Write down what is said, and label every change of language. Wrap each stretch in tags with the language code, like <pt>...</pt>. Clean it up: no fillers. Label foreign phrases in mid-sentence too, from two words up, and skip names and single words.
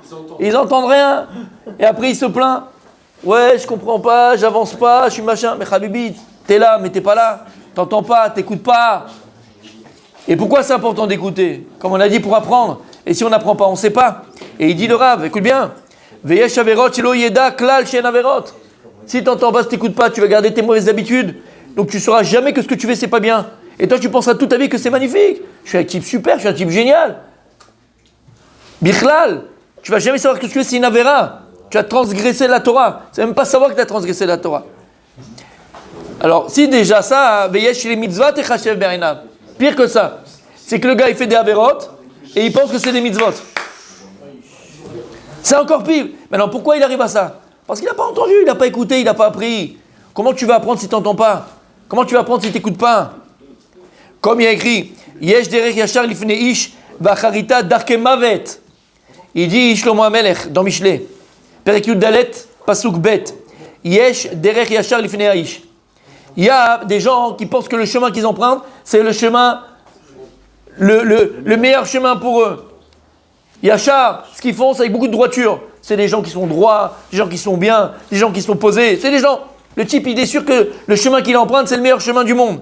<fr>Ils n'entendent rien. Et après, ils se plaignent. Ouais, je comprends pas, j'avance pas, je suis machin. Mais Habibi, t'es là, mais t'es pas là. T'entends pas, t'écoutes pas. Et pourquoi c'est important d'écouter? Comme on a dit, pour apprendre. Et si on n'apprend pas, on ne sait pas. Et il dit le Rav, écoute bien.</fr> <he>ויש עבירות שלא ידע כלל שהן עבירות.</he> <fr>Si t'entends pas, si t'écoutes pas, tu vas garder tes mauvaises habitudes. Donc tu sauras jamais que ce que tu fais, c'est pas bien. Et toi, tu penseras toute ta vie que c'est magnifique. Je suis un type super, je suis un type génial. Bichlal, tu vas jamais savoir que ce que tu fais, c'est une avéra. Tu as transgressé la Torah. Tu ne vas même pas savoir que tu as transgressé la Torah. Alors, si déjà ça, veyesh les mitzvot et</fr> <he>חשוב בעיניו.</he> <fr>Pire que ça, c'est que le gars, il fait des averot et il pense que c'est des mitzvot. C'est encore pire. Maintenant, pourquoi il arrive à ça? Parce qu'il n'a pas entendu, il n'a pas écouté, il n'a pas appris. Comment tu vas apprendre si tu n'entends pas? Comment tu vas apprendre si tu n'écoutes pas? Comme il y a écrit,</fr> <he>יש דרך ישר לפני איש ואחריתה דרכי מות.</he> <fr>Il dit Shlomo HaMelech dans Mishlei,</fr> <he>פרק יוד דלת, פסוק בית. יש דרך ישר לפני איש.</he> <fr>Il y a des gens qui pensent que le chemin qu'ils empruntent, c'est le chemin, le meilleur chemin pour eux. Yachar, ce qu'ils font, c'est avec beaucoup de droiture. C'est des gens qui sont droits, des gens qui sont bien, des gens qui sont posés. C'est des gens, le type, il est sûr que le chemin qu'il emprunte, c'est le meilleur chemin du monde.</fr>